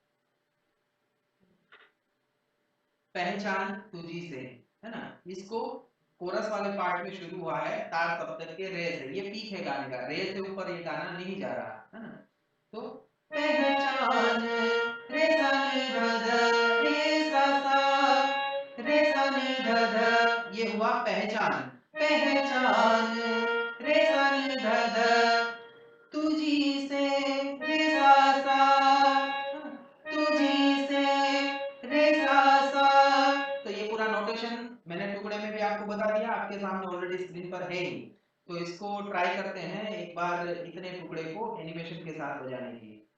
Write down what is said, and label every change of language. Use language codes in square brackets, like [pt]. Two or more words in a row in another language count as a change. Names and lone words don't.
[hi] पहचान तुझी से, है ना, इसको कोरस वाले पार्ट में शुरू हुआ है तार सप्तक के रे से। ये पीक है गाने का, रे से ऊपर ये गाना नहीं जा रहा, है ना। तो पहचान रे सा नी ध ध, रे सा सा रे सा नी ध ध, ये हुआ पहचान। पहचान रे सा नी ध ध, तुझी से रे सा सा, तुझी से रे सा सा। तो ये पूरा नोटेशन मैंने टुकड़े में भी आपको बता दिया, आपके सामने [en] already screen [hi] पर है ही। तो इसको ट्राई करते हैं एक बार इतने टुकड़े को एनिमेशन के साथ बजाने की।